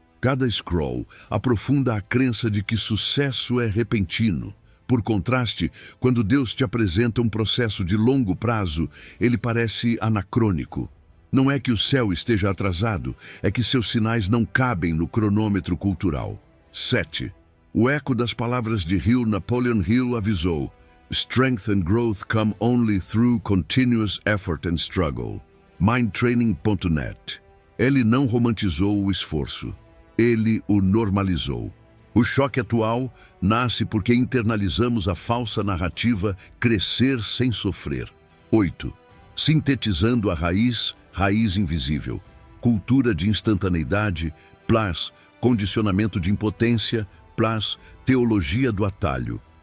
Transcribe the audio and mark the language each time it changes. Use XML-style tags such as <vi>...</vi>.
<pt>Cada scroll aprofunda a crença de que sucesso é repentino. Por contraste, quando Deus te apresenta um processo de longo prazo, ele parece anacrônico. Não é que o céu esteja atrasado, é que seus sinais não cabem no cronômetro cultural. 7. O eco das palavras de Hill, Napoleon Hill avisou:</pt> <en>Strength and growth come only through continuous effort and struggle. Mindtraining.net.</en> <pt>Ele não romantizou o esforço. Ele o normalizou. O choque atual nasce porque internalizamos a falsa narrativa crescer sem sofrer. 8. Sintetizando a raiz, raiz invisível. Cultura de instantaneidade, plus condicionamento de impotência, plus teologia do atalho.</pt>